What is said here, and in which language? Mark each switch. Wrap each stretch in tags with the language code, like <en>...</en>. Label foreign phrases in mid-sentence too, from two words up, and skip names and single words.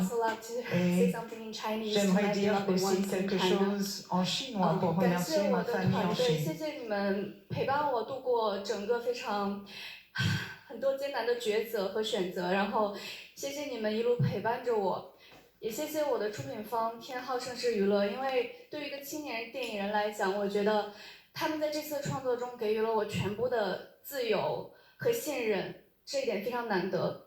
<fr>Et j'aimerais dire aussi quelque chose en chinois pour remercier ma famille en Chine.</fr> <zh>谢谢你们陪伴我度过整个很多艰难的抉择和选择，然后谢谢你们一路陪伴着我，也谢谢我的出品方天浩盛世娱乐，因为对于一个青年电影人来讲，我觉得他们在这次的创作中给予了我全部的自由和信任，这一点非常难得。</zh>